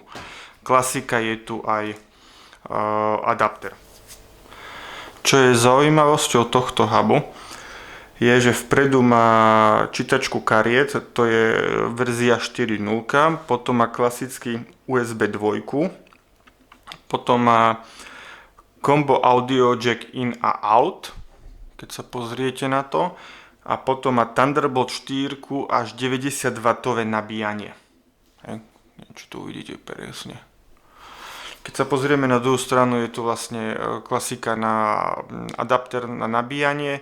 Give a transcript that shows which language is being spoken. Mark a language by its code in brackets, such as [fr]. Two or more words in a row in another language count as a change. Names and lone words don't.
[sk] Klasika, je tu aj adapter. Čo je zaujímavosťou tohto hubu, je, že vpredu má čítačku kariet, to je verzia 4.0, potom má klasický USB 2, potom má [en] combo audio jack [sk] in a out, keď sa pozriete na to, a potom má Thunderbolt 4 až 90W nabíjanie. Neviem, či to uvidíte presne. Keď sa pozrieme na druhú stranu, je tu vlastne klasika na adapter na nabíjanie.